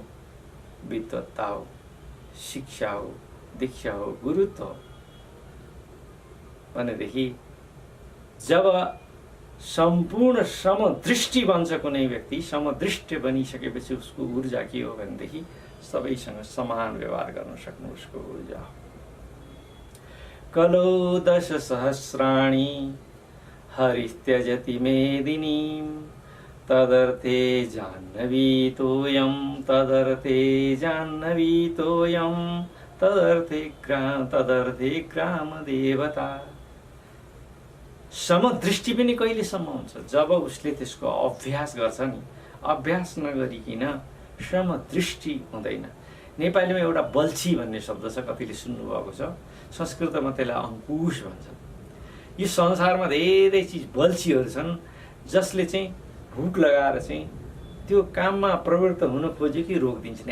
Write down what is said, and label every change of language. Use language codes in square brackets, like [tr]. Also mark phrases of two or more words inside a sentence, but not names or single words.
[ne] विद्वत्ता हो, शिक्षा हो, दीक्षा हो, गुरुत्व हो। भनेदेखि जब सम्पूर्ण समदृष्टि बन्छ कुनै व्यक्ति, समदृष्टि बनिसकेपछि उसको ऊर्जा के हो भनेदेखि सबैसँग समान व्यवहार गर्न सक्नु उसको ऊर्जा हो। [sa] कलो 10 सहस्राणि हरिस्त्यजति मेदिनीं तदर्थे जाह्नवी तोयं तदर्थे जाह्नवी तोयं तदर्थे ग्राम देवता। [ne] समदृष्टि पनि कहिलेसम्म हुन्छ? जब उसले त्यसको अभ्यास गर्छ नि। अभ्यास नगरिकन समदृष्टि हुँदैन। नेपालीमा एउटा बल्छी भन्ने शब्द छ, कतिले सुन्नुभएको छ। संस्कृतमा त्यसलाई अङ्कुश भन्छन्। यो संसारमा धेरै चिज बल्छीहरू छन् जसले चाहिँ हुक लगाएर चाहिँ त्यो काममा प्रवृत्त हुन खोज्यो कि रोकिदिन्छन्।